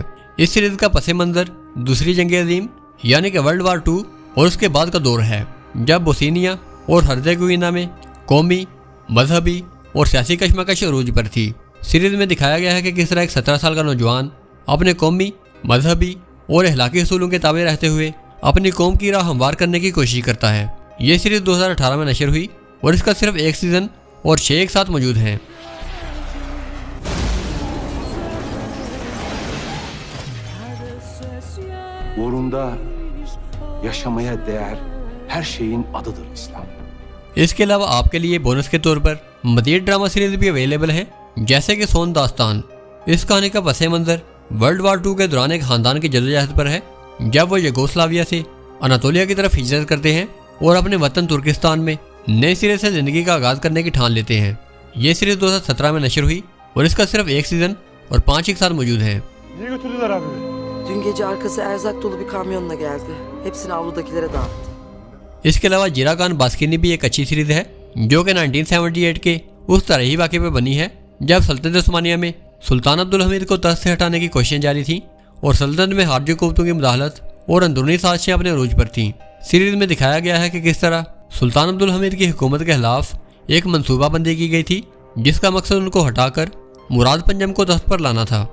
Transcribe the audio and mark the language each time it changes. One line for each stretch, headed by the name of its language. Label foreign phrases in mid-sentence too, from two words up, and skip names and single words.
Urdu: اس سیریز کا پس منظر دوسری جنگ عظیم یعنی کہ ورلڈ وار 2 اور اس کے بعد کا دور ہے، جب بوسنیا اور ہرزیگووینا میں قومی، مذہبی اور سیاسی کشمکش عروج پر تھی. سیریز میں دکھایا گیا ہے کہ کس طرح ایک 17 سال کا نوجوان اپنے قومی، مذہبی اور اخلاقی اصولوں کے تابع رہتے ہوئے اپنی قوم کی راہ ہموار کرنے کی کوشش کرتا ہے. یہ سیریز 2018 میں نشر ہوئی اور اس کا صرف ایک سیزن اور 6 ایک ساتھ موجود ہیں.
Turkish: Uğrunda yaşamaya değer her şeyin adıdır İslam.
Urdu: اس کے علاوہ آپ کے لیے بونس کے طور پر مزید ڈرامہ سیریز بھی اویلیبل ہے، جیسے کہ سون داستان. اس کہانی کا پس منظر ورلڈ وار 2 کے دوران ایک خاندان کی جدوجہد پر ہے، جب وہ یوگوسلاویہ سے اناطولیہ کی طرف ہجرت کرتے ہیں اور اپنے وطن ترکستان میں نئے سرے سے زندگی کا آغاز کرنے کی ٹھان لیتے ہیں. یہ سیریز 2017 میں نشر ہوئی اور اس کا صرف ایک سیزن اور 5 ایک ساتھ موجود ہیں.
Turkish: Dün gece arkası erzak dolu bir kamyonla geldi. Hepsini avludakilere dağıttı.
Urdu: اس کے علاوہ جیراگان باسکنی بھی ایک اچھی سیریز ہے، جو کہ 1978 کے اس تاریخی واقعے پر بنی ہے، جب سلطنت عثمانیہ میں سلطان عبدالحمید کو تخت سے ہٹانے کی کوششیں جاری تھیں اور سلطنت میں خارجی قوتوں کی مداخلت اور اندرونی سازشیں اپنے عروج پر تھیں. سیریز میں دکھایا گیا ہے کہ کس طرح سلطان عبدالحمید کی حکومت کے خلاف ایک منصوبہ بندی کی گئی تھی، جس کا مقصد ان کو ہٹا کر مراد پنجم کو تخت پر لانا تھا.